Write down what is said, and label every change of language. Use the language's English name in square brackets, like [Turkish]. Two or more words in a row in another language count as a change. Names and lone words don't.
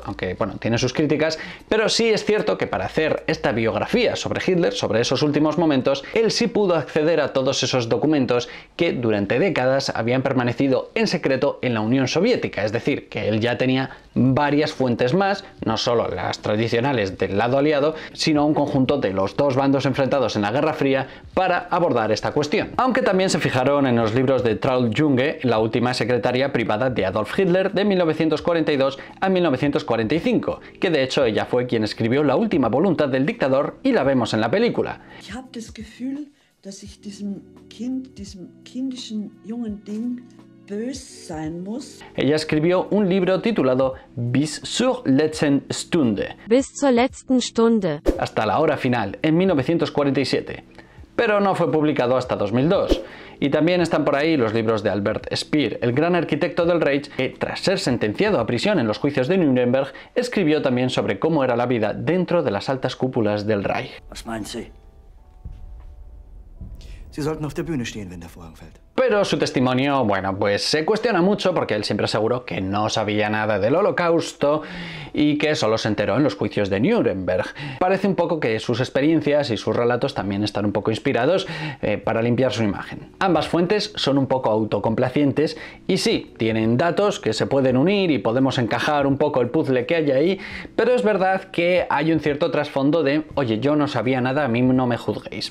[Spanish] aunque bueno, tiene sus críticas, pero sí es cierto que para hacer esta biografía sobre Hitler, sobre esos últimos momentos, él sí pudo acceder a todos esos documentos que durante décadas habían permanecido en secreto en la Unión Soviética, es decir, que él ya tenía varias fuentes más, no solo las tradicionales del lado aliado, sino un conjunto de los dos bandos enfrentados en la Guerra Fría para abordar esta cuestión. Aunque también se fijaron en los libros de Traud Junge, la última secretaria privada de Adolf Hitler de 1942 a 1945, que de hecho ella fue quien escribió la última voluntad del dictador y la vemos en la película. [German] Ich habe das Gefühl, dass ich diesem kindischen jungen Ding böse sein muss. [Spanish] Ella escribió un libro titulado Bis zur letzten Stunde, bis zur letzten Stunde, hasta la hora final, en 1947. Pero no fue publicado hasta 2002. Y también están por ahí los libros de Albert Speer, el gran arquitecto del Reich, que tras ser sentenciado a prisión en los juicios de Nuremberg, escribió también sobre cómo era la vida dentro de las altas cúpulas del Reich. [German] Was meinen Sie? Sie sollten auf der Bühne stehen, wenn der Vorhang fällt. [Spanish] Pero su testimonio, bueno, pues se cuestiona mucho porque él siempre aseguró que no sabía nada del Holocausto y que solo se enteró en los juicios de Nuremberg. Parece un poco que sus experiencias y sus relatos también están un poco inspirados para limpiar su imagen. Ambas fuentes son un poco autocomplacientes y sí, tienen datos que se pueden unir y podemos encajar un poco el puzzle que hay ahí, pero es verdad que hay un cierto trasfondo de, oye, yo no sabía nada, a mí no me juzguéis.